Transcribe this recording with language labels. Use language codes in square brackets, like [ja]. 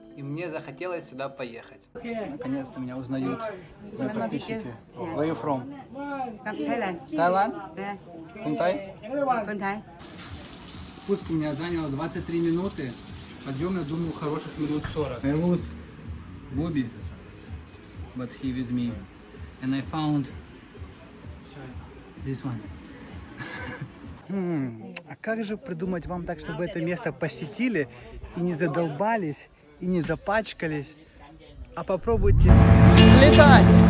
[ru] И мне захотелось сюда поехать. Наконец-то меня узнают мои подписчики. [en] Where you from? Thailand. [ru] Таиланд? [en] Yeah. [th] Кунтай? คนไทย [ru] Спуск у меня занял 23 минуты. Подъем, я думаю, хороших минут 40. [en] I lose Bobby, but he with me. And I found this one. [ru] А как же придумать вам так, чтобы это место посетили и не задолбались, и не запачкались? А попробуйте слетать!